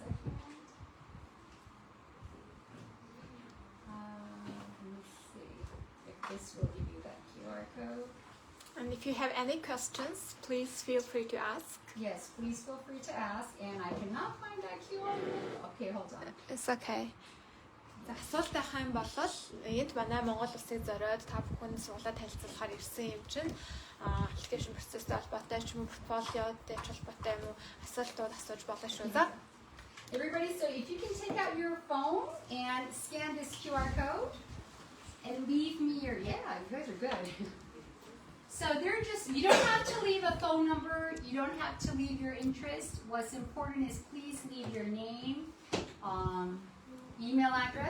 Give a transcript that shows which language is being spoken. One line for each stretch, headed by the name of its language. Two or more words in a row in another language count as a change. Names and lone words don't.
English: Hold on a second. this will give you that QR code. And if you have any questions, please feel free to ask. Yes, please feel free to ask. And I cannot find that QR code. Okay, hold on. It's okay.
Mongolian: За асуулт байх юм бол энд манай Монгол Улсыг зориод та бүхэн суулаад танилцуулахаар ирсэн юм чинь аппликейшн процесстэй холбоотой ч юм уу портфолиотой ч холбоотой юм уу асуултууд асууж болно шүү. За.
English: Everybody, so if you can take out your phone and scan this QR code and leave me your, yeah, you guys are good. So they're just, you don't have to leave a phone number, you don't have to leave your interest. What's important is please leave your name, email address.